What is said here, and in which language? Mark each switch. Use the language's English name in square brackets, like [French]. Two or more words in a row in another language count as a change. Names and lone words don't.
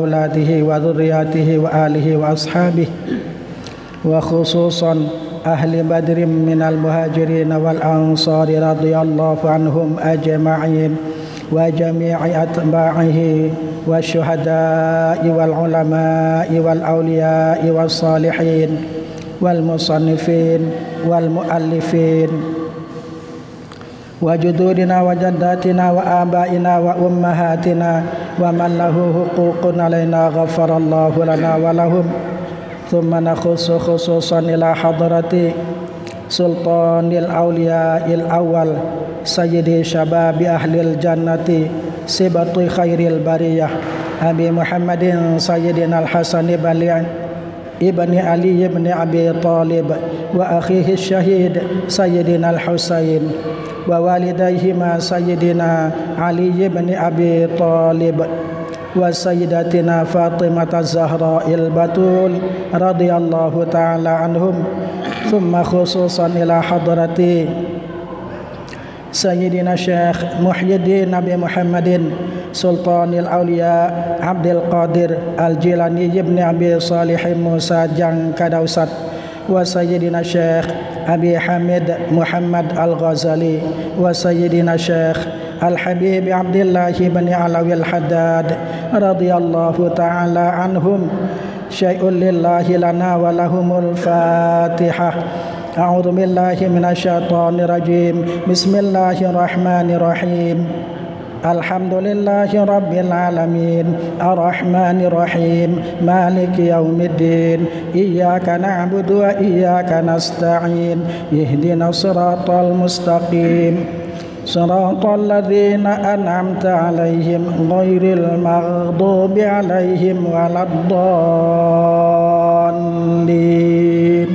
[Arabic] أولاده وذرياته وآله وأصحابه وخصوصا أهل بدر من المهاجرين والأنصار رضي الله عنهم أجمعين وجميع أتباعه والشهداء والعلماء والأولياء والصالحين والمصنفين والمؤلفين وجدودنا وجداتنا وآبائنا وأمهاتنا ومن له حقوق علينا غفر الله لنا ولهم. ثم نخص خصوصا إلى حضرة سلطان الأولياء الأول سيد شباب أهل الجنة سبط خير البرية أبي محمد سيدنا الحسن ابن علي ابن أبي طالب وأخيه شهيد سيدنا الحسين ووالديهما سيدنا علي ابن أبي طالب وسيدتنا فاطمة الزهراء البتول رضي الله تعالى عنهم. ثم خصوصا إلى حضرة سيدنا شيخ محيي الدين نبي محمد سلطان الأولياء عبد القادر الجيلاني ابن أبي صالح موسى جنكادوست وسيدنا شيخ أبي حامد محمد الغزالي وسيدنا شيخ الحبيب عبد الله ابن علوي الحداد رضي الله تعالى عنهم. شيء لله لنا ولهم الفاتحة. أعوذ بالله من الشيطان الرجيم. بسم الله الرحمن الرحيم. الحمد لله رب العالمين الرحمن الرحيم مالك يوم الدين إياك نعبد وإياك نستعين اهدنا الصراط المستقيم صراط الذين أنعمت عليهم غير المغضوب عليهم ولا الضالين.